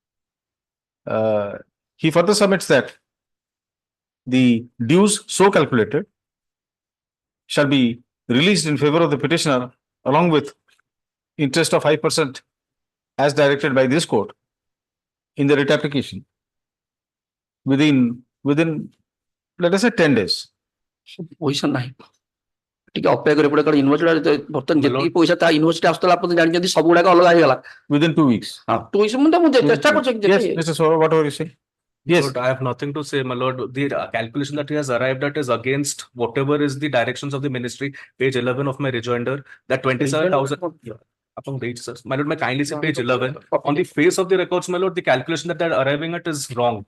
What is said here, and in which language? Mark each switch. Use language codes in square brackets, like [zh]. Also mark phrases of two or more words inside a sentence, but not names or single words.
[en] He further submits that the dues so calculated shall be released in favor of the petitioner along with interest of 5% as directed by this court in the writ application within let us say 10 days. [or] Position nahi. ଟିକେ ଅପେକ୍ଷା କରିବାକୁ ପଡେ କାରଣ ୟୁନିଭର୍ସିଟି ବର୍ତ୍ତମାନ ଯେତିକି ପଇସା ତା ୟୁନିଭର୍ସିଟି ଆସୁଥିଲା ଆପଣ ଜାଣିଛନ୍ତି ସବୁ ଗୁଡାକ ଅଲଗା ହେଇଗଲା [en] within 2 weeks. [or] 2 weeks ମୁଁ ଚେଷ୍ଟା କରୁଛି [en] Yes, Mr. Sora, what were you saying? Yes. Lord, I have nothing to say, my lord. The calculation that he has arrived at is against whatever is the directions of the ministry. Page 11 of my rejoinder, that 27,000. Upon the sir. My lord, may kindly say page 11. On the face of the records, my lord, the calculation that they are arriving at is wrong.